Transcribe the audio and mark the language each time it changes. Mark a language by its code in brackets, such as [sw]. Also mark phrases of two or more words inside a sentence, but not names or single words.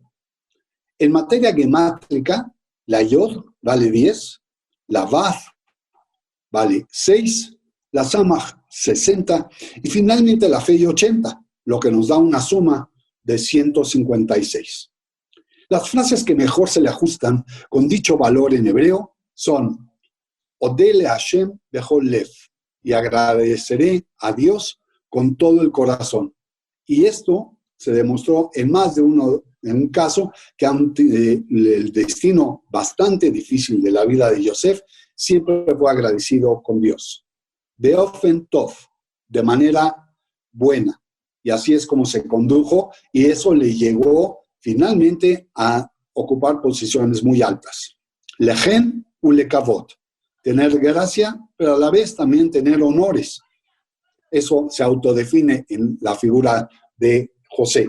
[es] En materia gemátrica, la Yod vale 10, la Vav vale 6, la Samach 60 y finalmente la Fei 80, lo que nos da una suma de 156. Las frases que mejor se le ajustan con dicho valor en hebreo son [he] אודה השם בכל לב, [es] y agradeceré a Dios con todo el corazón. Y esto se demostró en más de un caso que ante el destino bastante difícil de la vida de Yosef, siempre fue agradecido con Dios. [he] באופן טוב, [es] de manera buena, y así es como se condujo, y eso le llegó finalmente a ocupar posiciones muy altas. [he] לחן ולכבוד, [es] tener gracia, pero a la vez también tener honores. Eso se autodefine en la figura de José.